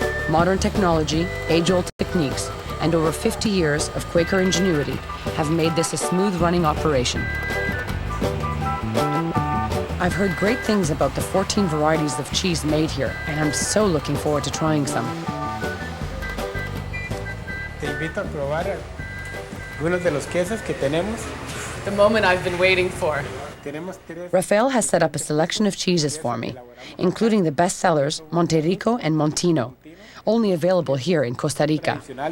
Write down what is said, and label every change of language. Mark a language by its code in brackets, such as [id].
[en] Modern technology, age-old techniques, and over 50 years of Quaker ingenuity have made this a smooth-running operation. I've heard great things about the 14 varieties of cheese made here, and I'm so looking forward to trying some. [es] Te invito a probar algunos de los quesos que tenemos. [en] The moment I've been waiting for. Rafael has set up a selection of cheeses for me, including the bestsellers Monterrico and Montino, only available here in Costa Rica.